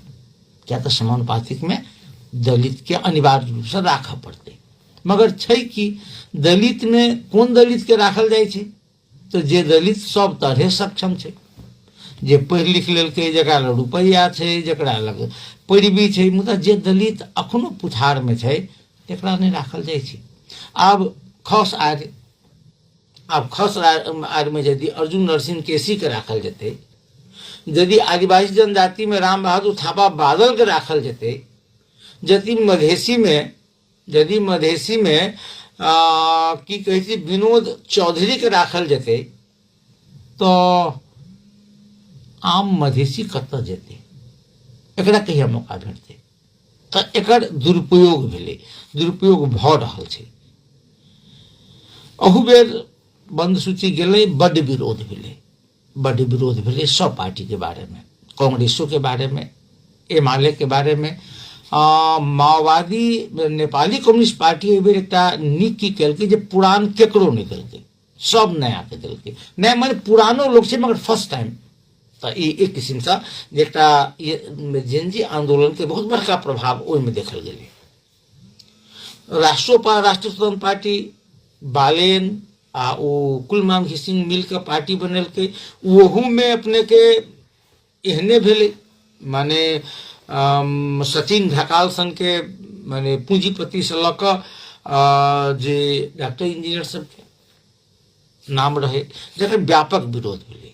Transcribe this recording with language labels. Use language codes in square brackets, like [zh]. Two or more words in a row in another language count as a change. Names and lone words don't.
[mai] क्या तो समानुपातिक में दलित के अनिवार्य रूप से राखऽ पड़ते, मगर छै कि दलित में कोन दलित के राखल जाइ छै, तो जे दलित सब तरह सक्षम छै, जे पढ़ लिख लेलकै, जकरा लग रुपया छै, जकरा लग पैरवी छै, मुदा जे दलित अखनो पुछार में छै तकरा नहीं राखल जाइ छै। आब खस आर में यदि अर्जुन नरसिंह केसी के राखल जेतै, यदि आदिवासी जनजाति में राम बहादुर थापा बादल के राखल जेतै, यदि मधेसी में की कहै छै विनोद चौधरी के राखल जेतै, तो आम मधेसी कतऽ जेतै, एकरा कहिया मौका भेटतै? तो एकर दुरुपयोग भेलै, दुरुपयोग भऽ रहल छै। अहू बेर बंद सूची गेलै, बड्ड विरोध भेलै, बड्ड विरोध भेलै सब पार्टी के बारे में, कांग्रेसो के बारे में, एमआरए के बारे में। माओवादी नेपाली कम्युनिस्ट पार्टी एहि बेर एकटा नीक की केलकै जे पुरान केकरो नहीं देलकै, सब नया के देलकै। नया माने पुरानो लोग छै मगर [en] first time. [mai] तो एक किस्म से एकटा जेनजी आंदोलन के बहुत बड़का प्रभाव ओहि में देखल गेलै। राष्ट्रीय स्वतंत्र पार्टी बालेन आ ओ कुलमाम घिसिंग मिल के पार्टी बनेलकै, ओहू में अपने के एहने भेलै, माने सचिन ढकाल सन के माने पूंजीपति से लऽ कऽ जे डॉक्टर इंजीनियर सबके नाम रहे, जकर व्यापक विरोध भेलै।